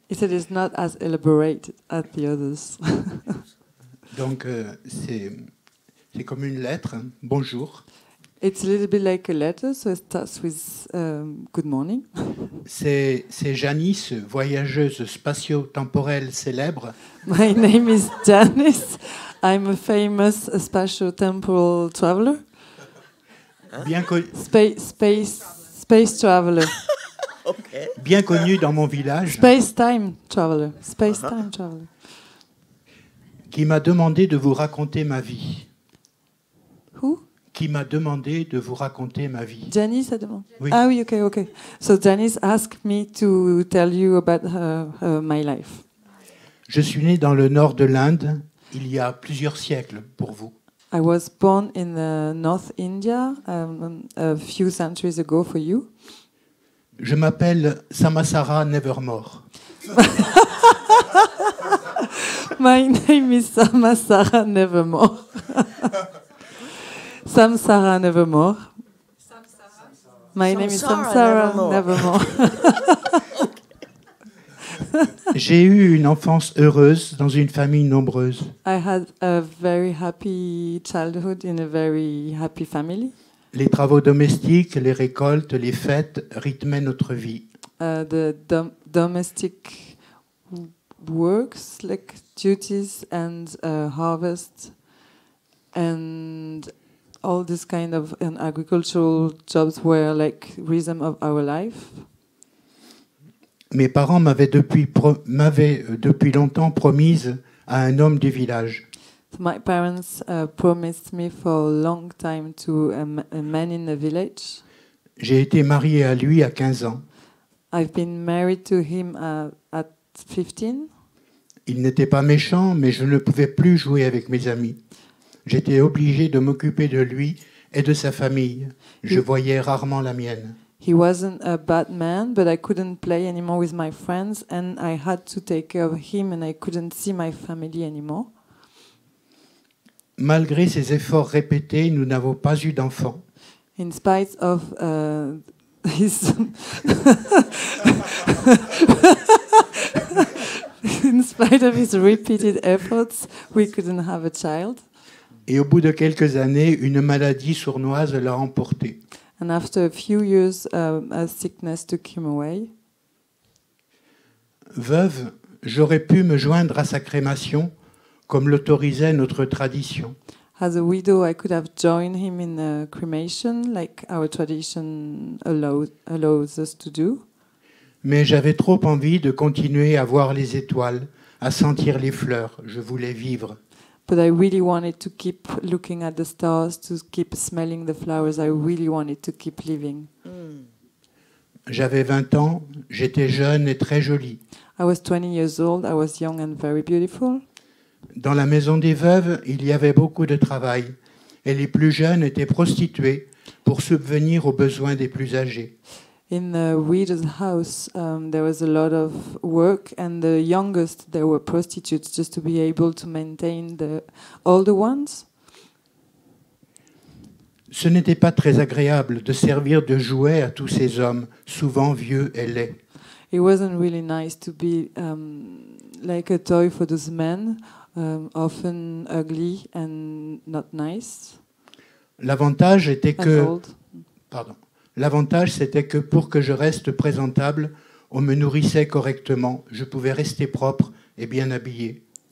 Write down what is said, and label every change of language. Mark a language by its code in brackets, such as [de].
[en] He said it's not as elaborate as the others. [fr] Donc c'est comme une lettre. Bonjour. [en] It's a little bit like a letter, so it starts with good morning. [fr] C'est Janice, voyageuse spatio-temporelle célèbre. [en] My name is Janice. I'm a famous spatio-temporal traveler. Space traveler. Okay. [fr] Bien connu dans mon village, [en] Space-time traveler. Space-time traveler. [fr] qui m'a demandé de vous raconter ma vie. [en] Who? [fr] Qui m'a demandé de vous raconter ma vie. Janice a demandé. Oui. Ah oui, okay. [en] So Janice asked me to tell you about my life. [fr] Je suis né dans le nord de l'Inde il y a plusieurs siècles pour vous. [en] I was born in North India a few centuries ago for you. [fr] Je m'appelle Samasara Nevermore. [en] My name is Samasara Nevermore. Samsara Nevermore. My name is Samsara Samsara Nevermore. [fr] J'ai eu une enfance heureuse dans une famille nombreuse. [en] I had a very happy childhood in a very happy family. [fr] Les travaux domestiques, les récoltes, les fêtes rythmaient notre vie. [en] The domestic works, like duties and harvest, and all this kind of agricultural jobs were like rhythm of our life. [fr] Mes parents m'avaient depuis longtemps promise à un homme du village. [en] My parents promised me for a long time to a man in the village. [fr] J'ai été marié à lui à 15 ans. [en] I've been married to him at 15. [fr] Il n'était pas méchant, mais je ne pouvais plus jouer avec mes amis. J'étais obligé de m'occuper de lui et de sa famille. Je voyais rarement la mienne. [en] He wasn't a bad man, but I couldn't play anymore with my friends, and I had to take care of him, and I couldn't see my family anymore. [fr] Malgré ces efforts répétés, nous n'avons pas eu d'enfants. [en] In spite of his in spite of his repeated efforts, we couldn't have a child. [fr] Et au bout de quelques années, une maladie sournoise l'a emporté. [en] And after a few years, a sickness took him away. [fr] Veuve, j'aurais pu me joindre à sa crémation, comme l'autorisait notre tradition. [en] As a widow, I could have joined him in a cremation, like our tradition allows us to do. [fr] Mais j'avais trop envie de continuer à voir les étoiles, à sentir les fleurs. Je voulais vivre. [en] But I really wanted to keep looking at the stars, to keep smelling the flowers. I really wanted to keep living. [fr] J'avais 20 ans, j'étais jeune et très jolie. [en] I was 20 years old, I was young and very beautiful. [fr] Dans la maison des veuves, il y avait beaucoup de travail, et les plus jeunes étaient prostituées pour subvenir aux besoins des plus âgés. [en] In the widow's house, there was a lot of work, and the youngest, they were prostitutes just to be able to maintain the older ones. [fr] Ce n'était pas très agréable de servir de jouet à tous ces hommes, souvent vieux et laids. [en] It wasn't really nice to be like a toy for those men, often ugly and not nice. [fr] L'avantage était [en] and [fr] que... [en] old. [fr] Pardon. L'avantage, c'était que pour que je reste présentable, on me nourrissait correctement. Je pouvais rester propre et bien habillé.